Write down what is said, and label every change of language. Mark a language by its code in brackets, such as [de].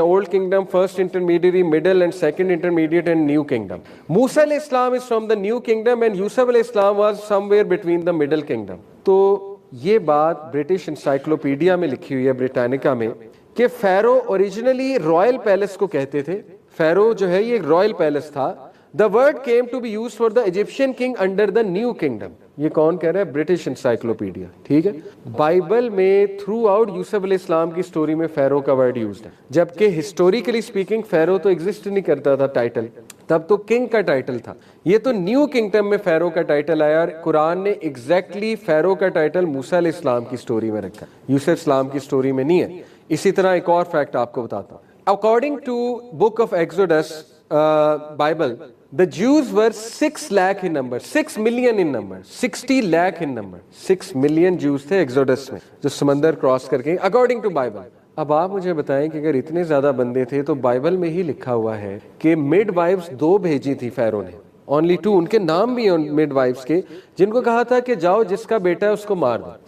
[en] Old kingdom, first intermediate, middle and second intermediate and new kingdom. موسیٰ علیہ السلام is from the new kingdom and یوسف علیہ السلام was somewhere between the middle kingdom. [ur] تو یہ بات British encyclopedia میں لکھی ہوئی ہے, بریٹانیکا میں, کہ فیرو اوریجنلی رائل پیلس کو کہتے تھے. فیرو جو ہے یہ رائل پیلس تھا. [en] The word came to be used for the Egyptian king under the new kingdom. [ur] یہ کون کہہ رہا ہے؟ British encyclopedia. ٹھیک ہے. بائبل میں تھرو آؤٹ یوسف علیہ السلام کی سٹوری میں فیرو کا ورڈ یوزڈ ہے, جبکہ [en] historically speaking [ur] فیرو تو ایگزسٹ نہیں کرتا تھا ٹائٹل, تب تو کنگ کا ٹائٹل تھا. یہ تو نیو کنگڈم میں فیرو کا ٹائٹل آیا, اور قرآن نے ایگزیکٹلی فیرو کا ٹائٹل موسیٰ علیہ السلام کی سٹوری میں رکھا, یوسف السلام کی سٹوری میں نہیں ہے. اسی طرح ایک اور فیکٹ آپ کو بتاتا ہوں. [en] According to book of Exodus Bible, the Jews were 6 lakh in number, 6 million in number, 60 lakh in number. 6 million Jews [ur] تھے ایکسوڈس میں جو سمندر کراس کر کے, اکارڈنگ ٹو بائبل. اب آپ مجھے بتائیں کہ اگر اتنے زیادہ بندے تھے تو بائبل میں ہی لکھا ہوا ہے کہ مڈ وائفز 2 بھیجی تھی فیرو نے, [en] only 2. [ur] ان کے نام بھی ہیں مڈ وائفز کے, جن کو کہا تھا کہ جاؤ جس کا بیٹا ہے اس کو مار دو.